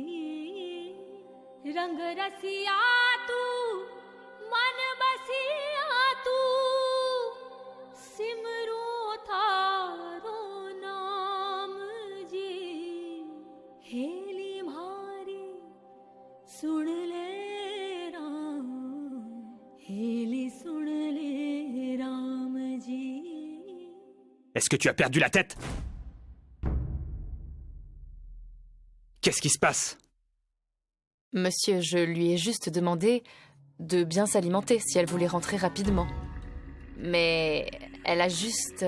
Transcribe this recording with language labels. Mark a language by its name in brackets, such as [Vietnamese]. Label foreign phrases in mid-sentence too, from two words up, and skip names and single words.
[Rajasthani] रंग रसिया तू मन बसिया तू सिमरो थारो नाम जी हेली म्हारी सुन ले राम हेली सुन ले राम जी [French] Est-ce que tu as perdu la tête? Qu'est-ce qui se passe? Monsieur, je lui ai juste demandé de bien s'alimenter si elle voulait rentrer rapidement. Mais elle a juste...